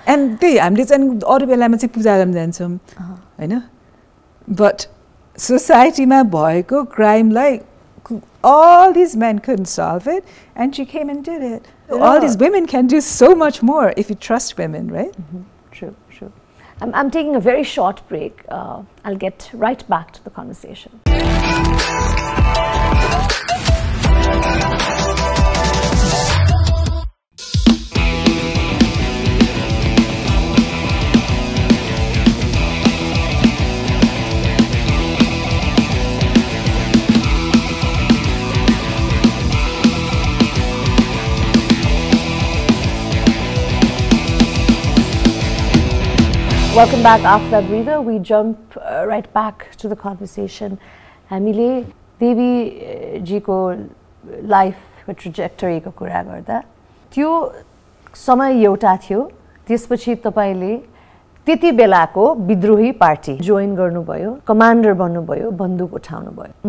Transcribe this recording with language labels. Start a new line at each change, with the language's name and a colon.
English: And
Nepali: त्यही हामीले चाहिँ अरू बेलामा चाहिँ पूजा गर्न जान्छौँ होइन।
English: But
Nepali: society-ma bhayeko crime-lai
English: all these men couldn't solve it and she came and did it. All these women can do so much more if you trust women, right? True. I'm taking a very short break. I'll get right back to the conversation. Welcome back after that breather. We jump right back to the conversation.
Nepali: हामीले देवी जी को life trajectory को कुरा गर्दा त्यो समय एउटा थियो, त्यसपछि तपाईले त्यति बेलाको विद्रोही पार्टी जोइन गर्नुभयो, कमान्डर बन्नुभयो, बन्दुक उठाउनु भयो।